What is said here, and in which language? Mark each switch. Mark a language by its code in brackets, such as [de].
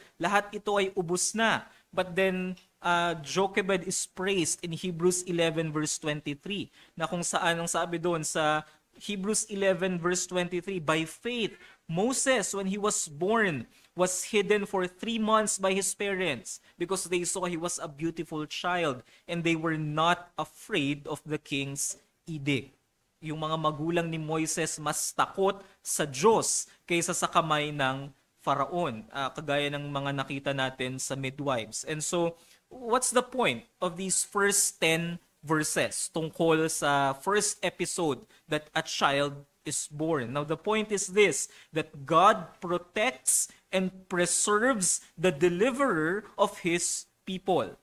[tl] Lahat ito ay ubos na. [en] But then, Jochebed is praised in Hebrews 11 verse 23, [tl] na kung saan ang sabi doon sa [en] Hebrews 11 verse 23, by faith, Moses, when he was born, was hidden for 3 months by his parents because they saw he was a beautiful child and they were not afraid of the king's edict. [tl] Yung mga magulang ni Moises mas takot sa Diyos kaysa sa kamay ng Faraon, kagaya ng mga nakita natin sa midwives. [en] And so, what's the point of these first 10 verses [tl] tungkol sa [en] first episode that a child is born? Now, the point is this, that God protects and preserves the deliverer of His people.